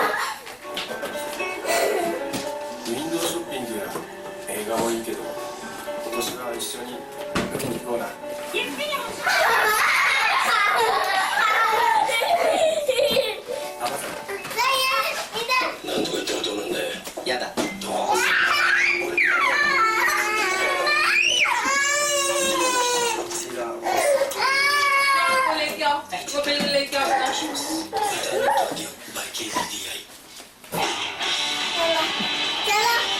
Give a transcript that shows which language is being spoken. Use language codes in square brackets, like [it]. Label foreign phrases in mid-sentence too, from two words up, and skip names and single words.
[ja] ウィンドウショッピングや映画もいいけど今年は一緒に海に行こうな。なんとか言ったらどうなんだよ。やだ。 [hi] लेके आओ वो बिल लेके आओ अपना। चलो।